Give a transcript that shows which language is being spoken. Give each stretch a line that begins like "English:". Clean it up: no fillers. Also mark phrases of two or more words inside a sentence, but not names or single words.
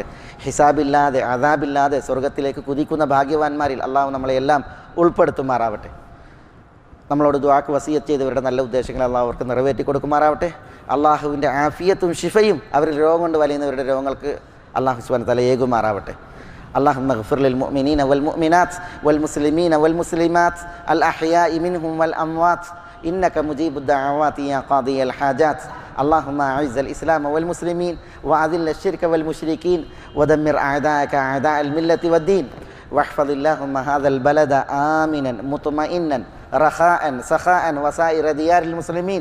Malayalam: ഹിസാബില്ലാതെ അദാബില്ലാതെ സ്വർഗത്തിലേക്ക് കുതിക്കുന്ന ഭാഗ്യവാന്മാരിൽ അള്ളാഹു നമ്മളെല്ലാം ഉൾപ്പെടുത്തുമാറാവട്ടെ. നമ്മളോട് ദുആക്ക് വസിയത്ത് ചെയ്തവരുടെ നല്ല ഉദ്ദേശങ്ങൾ അള്ളാഹു അവർക്ക് നിറവേറ്റി കൊടുക്കുമാറാവട്ടെ. അള്ളാഹുവിൻ്റെ ആഫിയത്തും ഷിഫയും അവരിൽ രോഗം കൊണ്ട് വലയുന്നവരുടെ രോഗങ്ങൾക്ക് അള്ളാഹു
Arabic: سبحانه وتعالى
Malayalam: ഏകുമാറാവട്ടെ.
Arabic: اللهم اغفر للمؤمنين والمؤمنات والمسلمين والمسلمات الأحياء منهم والأموات إنك مجيب الدعوات يا قاضي الحاجات. اللهم أعز الإسلام والمسلمين وأذل الشرك والمشركين ودمر أعداءك أعداء الملة والدين واحفظ اللهم هذا البلد آمنا مطمئنا رخاء سخاء وسائر ديار المسلمين.